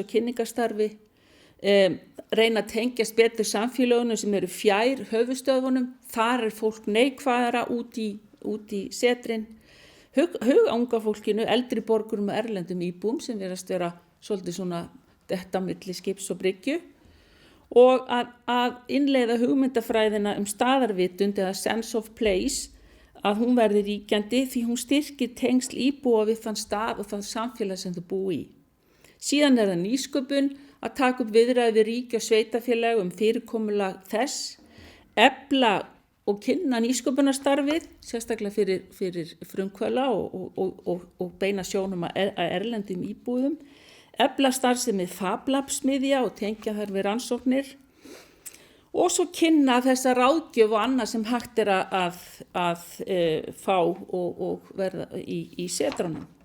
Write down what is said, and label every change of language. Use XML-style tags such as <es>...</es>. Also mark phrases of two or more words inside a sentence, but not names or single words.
<is>kynningarstarfi, reyna að tengjast betur samfélagunum sem eru fjær höfuðstöðvunum, þar er fólk neikvæðara út í setrin, huga unga fólkinu, eldri borgurum og erlendum íbúum sem verðast vera svolítið svona detta milli skips og bryggju og að innleiða hugmyndafræðina staðarvitund eða</is> <en>sense of place</en> <is>að hún verði ríkjandi því hún styrkir tengsl íbúa við þann stað og þann samfélag sem þau búi í. Síðan er það nýsköpun að taka upp viðræði við ríki og sveitafélag fyrirkomulag þess, efla og kynna nýsköpunarstarfið, sérstaklega fyrir frumkvöðla og beina sjónum að erlendum íbúðum, efla starfsemi FabLab-smiðja og tengja þær við rannsóknir og svo kynna þessa ráðgjöf og annað sem hægt er að fá og verða í setrunum.</is>